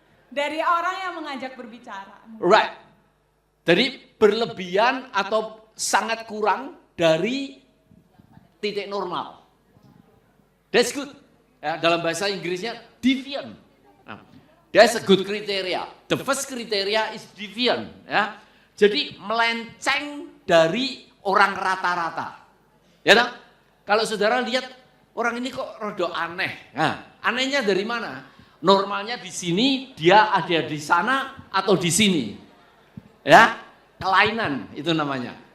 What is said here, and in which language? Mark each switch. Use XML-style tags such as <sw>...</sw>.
<id>Dari orang yang mengajak berbicara.</id> <en>Right.</en> <id>Jadi berlebihan atau sangat kurang dari titik normal.</id> <en>That's good.</en> <id>Ya, dalam bahasa Inggrisnya deviant.</id> <en>That's a good criteria. The first criteria is deviant.</en> <id>Ya. Jadi melenceng dari orang rata-rata. Ya tak? Kalau saudara lihat orang ini kok rada aneh. Nah, anehnya dari mana? Normalnya di sini, dia ada di sana atau di sini. Ya, kelainan itu namanya.</id>